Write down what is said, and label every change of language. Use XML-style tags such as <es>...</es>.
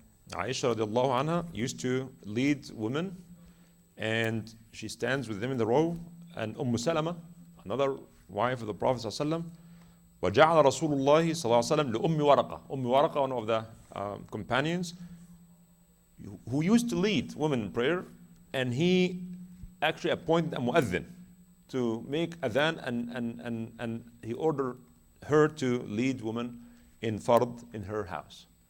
<en>Aisha radiallahu anha used to lead women, and she stands with them in the row. And Salama, another wife of the Prophet sallallahu</en> <ar>وجعل رسول الله صلى الله عليه وسلم لأم ورقة.</ar> <en>Waraqah, one of the companions, who used to lead women in prayer, and he actually appointed a mu'adhin to make adhan, and he ordered her to lead women in fard in her house.</en>